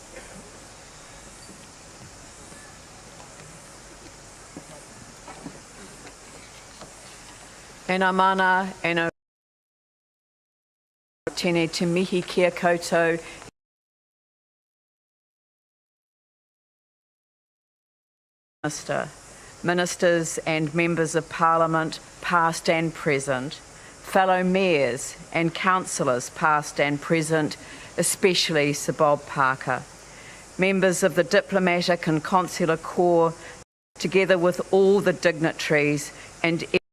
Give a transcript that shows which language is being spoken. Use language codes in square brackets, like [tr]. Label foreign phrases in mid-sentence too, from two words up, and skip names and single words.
[mi] Ena mana, ena tēnei te mihi kia koutou. [en] Ministers and members of Parliament, past and present, fellow mayors and councillors, past and present, especially Sir Bob Parker, members of the diplomatic and consular corps, together with all the dignitaries and